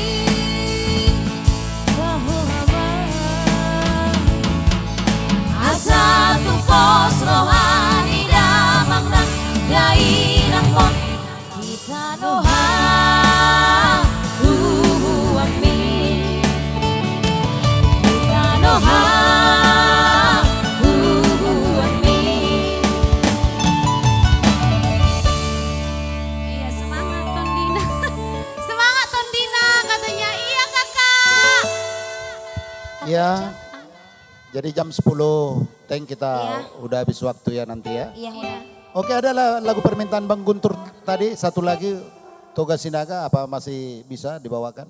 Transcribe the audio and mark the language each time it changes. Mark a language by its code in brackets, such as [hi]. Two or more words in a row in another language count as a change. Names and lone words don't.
[bbc] asa tupos rohani damang nang gairang mon kita doha ami kita doha ami. [id] Iya semangat Tondina. Semangat Tondina katanya. Iya kakak. Ya. Jadi jam 10 Teng kita udah habis waktu ya nanti ya. Iya, udah. Oke, ada lagu permintaan Bang Guntur tadi, satu lagi Toga Sinaga, apa masih bisa dibawakan?